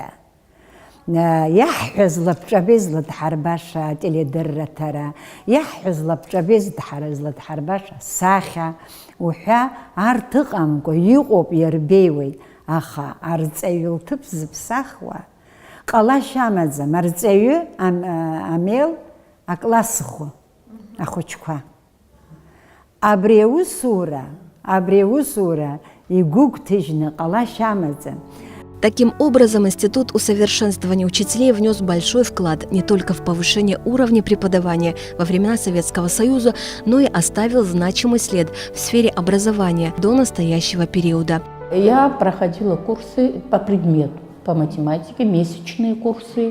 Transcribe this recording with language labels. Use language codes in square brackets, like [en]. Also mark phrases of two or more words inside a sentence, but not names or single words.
[ab] Иаҳҳәаз лабҿабеи зладҳарбаша ателедырраҭара, иаҳҳәаз лабҿабеи зладҳарбаша сахьа, уҳәа арҭ ыҟамкәа иҟоуп иарбеиуеит, аха арҵаҩы лҭыԥ зыԥсахуа ҟалашьа амаӡам. Арҵаҩы амел аклассхәы ахәыҷқәа. Абри аусура игәы гәҭыжьны ҟалашьа амаӡам. [ru] Таким образом, Институт усовершенствования учителей внес большой вклад не только в повышение уровня преподавания во времена Советского Союза, но и оставил значимый след в сфере образования до настоящего периода. Я проходила курсы по предмету, по математике, месячные курсы.